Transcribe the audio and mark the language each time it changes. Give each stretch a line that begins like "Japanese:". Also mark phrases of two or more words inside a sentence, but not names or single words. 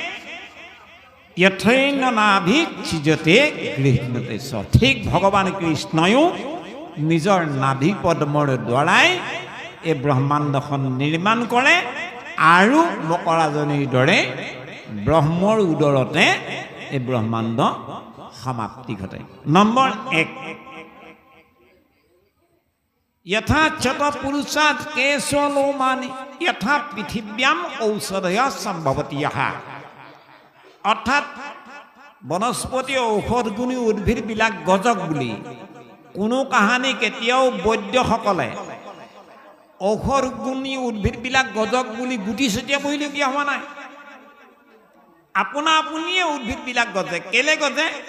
Sanskrit: যথৈন্য নাভিক ছিজতে গৃহিণীতে চ,
Assamese: ঠিক ভগৱান কৃষ্ণয়ো নিজৰ নাভি পদ্মৰ দ্বাৰাই এই ব্ৰহ্মাণ্ডখন নিৰ্মাণ কৰে আৰু মকৰাজনীৰ দৰে ব্ৰহ্মৰ উদৰতে এই ব্ৰহ্মাণ্ড সমাপ্তি ঘটে। নম্বৰ 1,
Sanskrit: यथा चत पुरुषात् केशलोमानि यथा पृथिव्याम औषधय सम्भवति यहा।
Assamese: অর্থাৎ বনস্পতি ঔষধ গুণী উদ্ভিদবিলাক গজক বুলি কোনো কাহানি কেতিয়াও বৈদ্যসকলে ঔষধ গুণী উদ্ভিদবিলাক গজক বুলি গুটি ছটিয়া বহিলগীয়া হোৱা নাই। আপোনা আপুনিয়ে উদ্ভিদবিলাক গজে। কেলে গজে?